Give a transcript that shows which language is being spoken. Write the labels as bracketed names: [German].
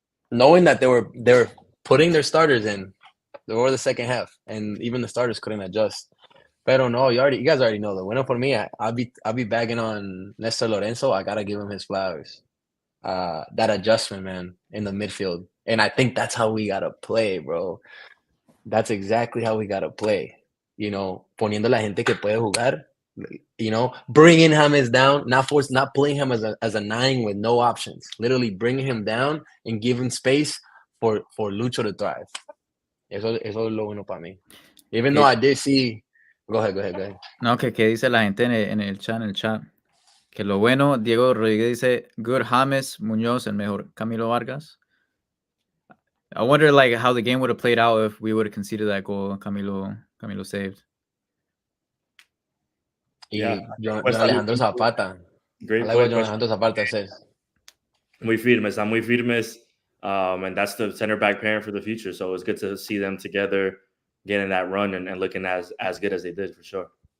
[English] Knowing that they were putting their starters in over the second half, and even the starters couldn't adjust. [Spanish] Pero no, [English] you guys already know the winner for me. I'll be bagging on Nestor Lorenzo. I gotta give him his flowers. That adjustment, man, in the midfield, and I think that's how we gotta play, bro. That's exactly how we gotta play. [Spanish] Poniendo la gente que puede jugar. [English] Bringing James down, not playing him as a 9 with no options. Literally bringing him down and giving space for Lucho to thrive. [Spanish] Eso es lo bueno para mí. [English] Even though I did see. Go ahead. [Spanish] No, que dice la gente en el chat. Que lo bueno, Diego Rodríguez dice, [English] good James, [Spanish] Muñoz, el mejor Camilo Vargas. [English] I wonder how the game would have played out if we would have conceded that goal Camilo saved. Yeah, John Alejandro Zapata. Great. I like what John Alejandro Zapata says. [Spanish] Muy firmes. [English] And that's the center back pairing for the future. So it's good to see them together, getting that run and looking as good as they did for sure.